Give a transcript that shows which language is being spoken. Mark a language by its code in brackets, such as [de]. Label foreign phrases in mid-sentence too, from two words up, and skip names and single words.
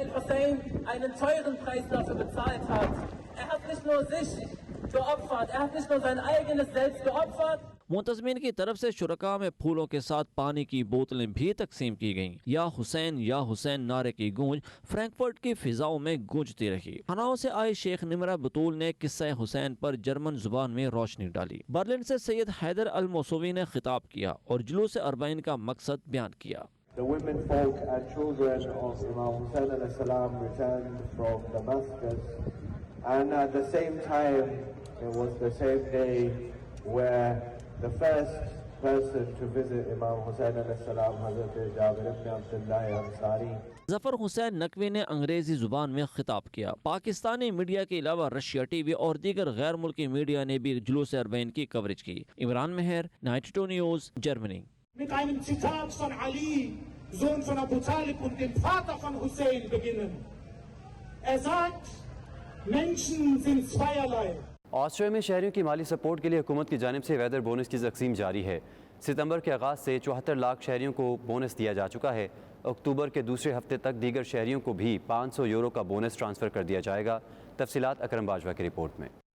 [ur] منتظمین کی طرف سے شرکا میں پھولوں کے ساتھ پانی کی بوتلیں بھی تقسیم کی گئیں. [ar] يا حسين [ur] نعرے کی گونج फ्रैंकफर्ट کی فضاؤں میں گونجتی رہی। हनाओं سے آئے شیخ निमरा बतूल نے قصہ حسین پر جرمن زبان میں روشنی ڈالی। बर्लिन سے सैयद हैदर अल मौसूवी نے خطاب کیا اور جلوس اربعین کا مقصد بیان کیا। [en] The women, folk and children of Imam Hussein [ar] عليه السلام [en] returned from Damascus, and at the same time it was the same day where the first person to visit Imam Hussein [ar] عليه السلام, [en] Hazrat Jabir ibn Abdullah Ansari, [ur] जफर हुसैन नकवी نے انگریزی زبان میں خطاب کیا। پاکستانی میڈیا کے علاوہ रशिया टीवी اور دیگر غیر ملکی میڈیا نے بھی جلوس اربعین کی کوریج کی। इमरान मेहर, 92 न्यूज़, जर्मनी। [de] Mit einem Zitat von Ali, Sohn von Abu Talib und dem Vater von Hussein beginnen. Sagt, Menschen sind zweierlei. [ur] ऑस्ट्रेलिया میں شہریوں کی مالی سپورٹ کے لیے حکومت کی جانب سے [en] weather bonus [ur] کی تقسیم جاری ہے. ستمبر کے آغاز سے 74 لاکھ شہریوں کو بونس دیا جا چکا ہے. اکتوبر کے دوسرے ہفتے تک دیگر شہریوں کو بھی 500 یورو کا بونس ٹرانسفر کر دیا جائے گا. تفصیلات अकरम बाजवा کی رپورٹ میں।